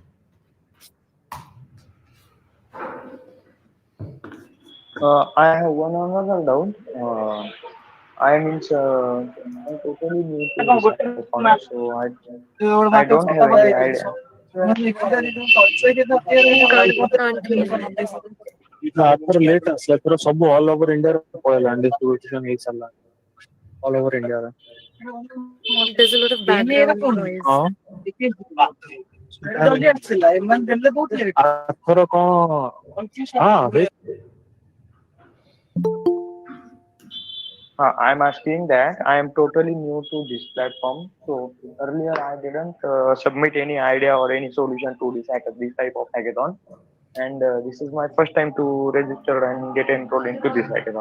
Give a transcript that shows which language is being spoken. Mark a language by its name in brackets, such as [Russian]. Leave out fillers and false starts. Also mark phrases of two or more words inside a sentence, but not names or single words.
[English] I have one another doubt. I means I'm totally new to this hackathon, so I don't have any idea. Can't hear you. [Odia] ଆଥର ଲେଟ୍ ଆସିଲା ଏଥର ସବୁ [English] all over Indiaରେ [Odia] ପଳେଇଲାଣି ଡିଷ୍ଟ୍ରିବ୍ୟୁସନ ହେଇ ସାରିଲାଣି [English] all over Indiaରେ There's a lot of background noise. [Odia] ଆଥର କଣ ହଁ [English] I'm asking that I am totally new to this platform. So earlier I didn't submit any idea or any solution to this type of hackathon, and this is my first time to register and get enrolled into this hackathon.